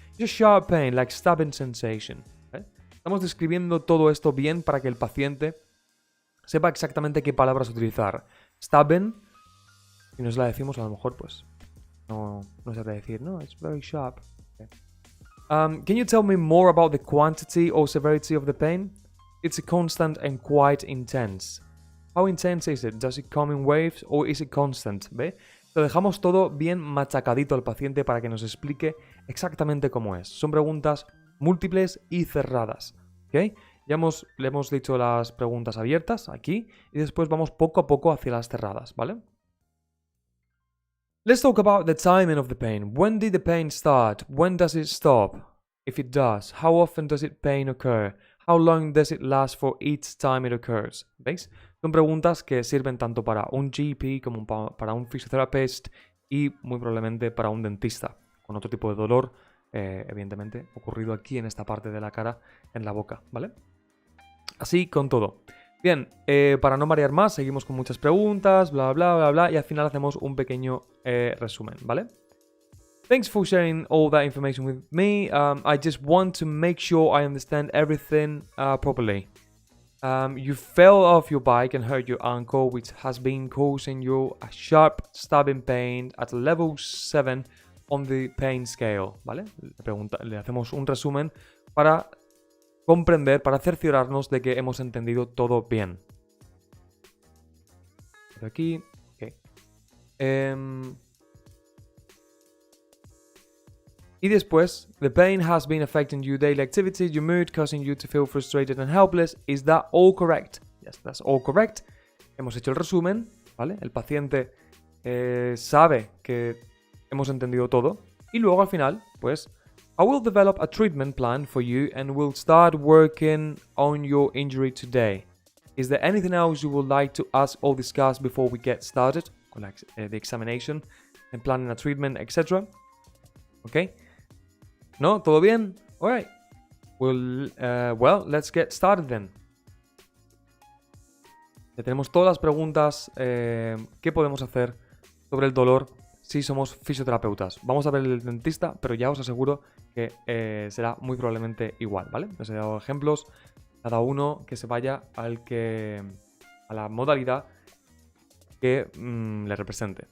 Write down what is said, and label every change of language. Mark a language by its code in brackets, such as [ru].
[en] It's a sharp pain, like stabbing sensation. [es] ¿Vale? Estamos describiendo todo esto bien para que el paciente sepa exactamente qué palabras utilizar. Stabbing, si nos la decimos, a lo mejor pues no sabrá decir, no, [en] it's very sharp. Okay. Can you tell me more about the quantity or severity of the pain? It's a constant and quite intense. How intense is it? Does it come in waves or is it constant? [es] ¿Ve? Lo dejamos todo bien machacadito al paciente para que nos explique exactamente cómo es. Son preguntas múltiples y cerradas. ¿Okay? Ya le hemos dicho las preguntas abiertas aquí y después vamos poco a poco hacia las cerradas, ¿vale? [en] Let's talk about the timing of the pain. When did the pain start? When does it stop? If it does, how often does it pain occur? How long does it last for each time it occurs? [es] ¿Veis? Son preguntas que sirven tanto para un GP como para un fisioterapeuta y muy probablemente para un dentista con otro tipo de dolor, evidentemente, ocurrido aquí en esta parte de la cara, en la boca, ¿vale? Así con todo. Bien, para no marear más, seguimos con muchas preguntas, bla, bla, bla, bla, y al final hacemos un pequeño resumen, ¿vale? [en] Thanks for sharing all that information with me. I just want to make sure I understand everything properly. You fell off your bike and hurt your ankle, which has been causing you a sharp stabbing pain at level 7 on the pain scale, ¿vale? [es] Le hacemos un resumen para comprender, para cerciorarnos de que hemos entendido todo bien. Por aquí, ok. Y después, [en] the pain has been affecting your daily activities, your mood, causing you to feel frustrated and helpless. Is that all correct? Yes, that's all correct. [es] Hemos hecho el resumen, ¿vale? El paciente sabe que hemos entendido todo. Y luego al final, pues, [en] I will develop a treatment plan for you and will start working on your injury today. Is there anything else you would like to ask or discuss before we get started? Con the examination and planning a treatment, etc. [es] Okay? ¿No? ¿Todo bien? Alright. [en] Well, let's get started then. [es] Ya tenemos todas las preguntas que podemos hacer sobre el dolor si somos fisioterapeutas. Vamos a ver el dentista, pero ya os aseguro que será muy probablemente igual, ¿vale? Os he dado ejemplos, cada uno que se vaya a la modalidad que le represente.